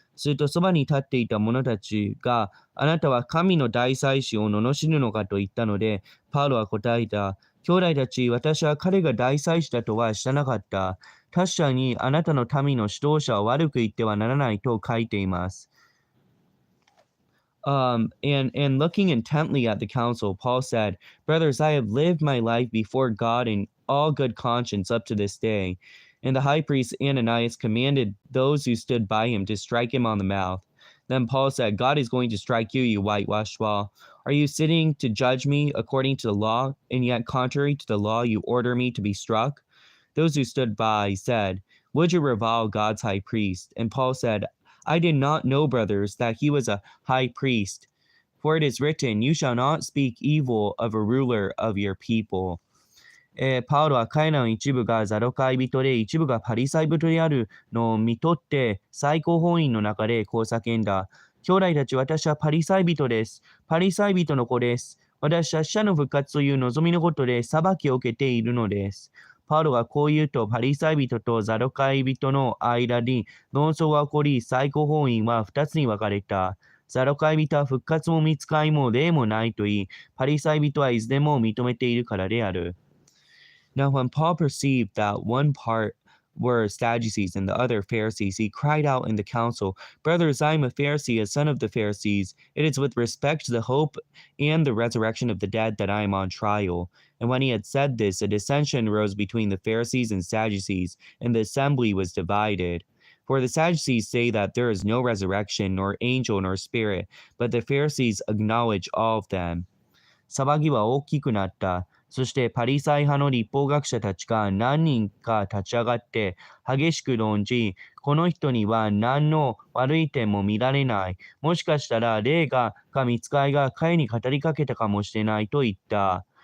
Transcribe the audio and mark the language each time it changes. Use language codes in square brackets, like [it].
[ja] するとそばに立っていた者たちが、あなたは神の大祭司を罵るのかと言ったので、パウロは答えた。兄弟たち、私は彼が大祭司だとは知らなかった。確かにあなたの民の指導者を悪く言ってはならないと書いています。 [en] And looking intently at the council, Paul said, Brothers, I have lived my life before God in all good conscience up to this day. And the high priest Ananias commanded those who stood by him to strike him on the mouth. Then Paul said, God is going to strike you, you whitewashed wall. Are you sitting to judge me according to the law, and yet contrary to the law you order me to be struck? Those who stood by said, Would you revile God's high priest? And Paul said, I did not know, brothers, that he was a high priest. For it is written, You shall not speak evil of a ruler of your people. [ja] パウロは彼らの一部がザドカイ人で一部がパリサイ人であるのを見とって最高法院の中でこう叫んだ。兄弟たち、私はパリサイ人です。パリサイ人の子です。私は死者の復活という望みのことで裁きを受けているのです。パウロがこう言うと、パリサイ人とザドカイ人の間に論争が起こり、最高法院は二つに分かれた。ザドカイ人は復活も見つかりも霊もないと言い、パリサイ人はいずれも認めているからである。 [en] Now, when Paul perceived that one part were Sadducees and the other Pharisees, he cried out in the council, Brothers, I am a Pharisee, a son of the Pharisees. It is with respect to the hope and the resurrection of the dead that I am on trial. And when he had said this, a dissension arose between the Pharisees and Sadducees, and the assembly was divided. For the Sadducees say that there is no resurrection, nor angel, nor spirit, but the Pharisees acknowledge all of them. [ja] 騒ぎは大きくなった。そしてパリサイ派の立法学者たちが何人か立ち上がって激しく論じ、この人には何の悪い点も見られない。もしかしたら霊か見つかりが彼に語りかけたかもしれないと言った。